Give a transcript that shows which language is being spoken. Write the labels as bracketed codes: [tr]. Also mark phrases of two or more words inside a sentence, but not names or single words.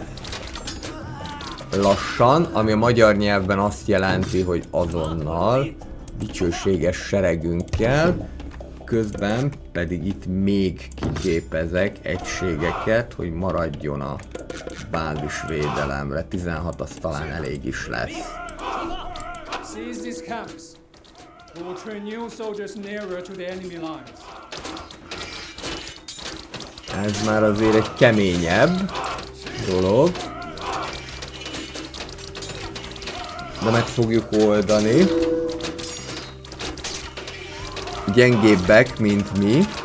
[hu] Lassan, ami a magyar nyelvben azt jelenti, hogy azonnal, dicsőséges seregünkkel, közben pedig itt még kiképezek egységeket, hogy maradjon a bázisvédelemre. 16 az talán elég is lesz. [en] Seize these camps. We will train new soldiers nearer to the enemy lines. [hu] Ez már azért egy keményebb dolog. De meg fogjuk oldani. Gyengébbek, mint mi.